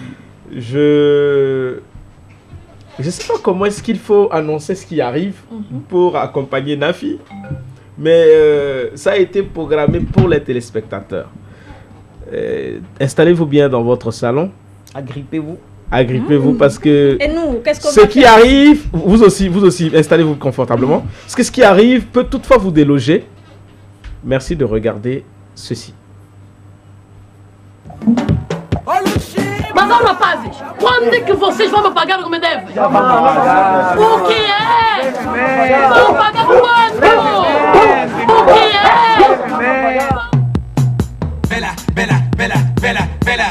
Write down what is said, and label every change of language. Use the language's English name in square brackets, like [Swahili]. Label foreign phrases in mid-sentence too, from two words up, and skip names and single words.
[French] Je ne sais pas comment est-ce qu'il faut annoncer ce qui arrive pour accompagner Nafi, mais ça a été programmé pour les téléspectateurs. Installez-vous bien dans votre salon. Agrippez-vous parce que et nous, ce qui arrive, vous aussi, installez-vous confortablement. Parce que ce qui arrive peut toutefois vous déloger. Merci de regarder ceci. [Portuguese] Mas ó, rapazes, quando é que vocês vão me pagar como deve? O que é? Vão pagar quanto? O que é? [Italian] Bella, bella, bella, bella, bella.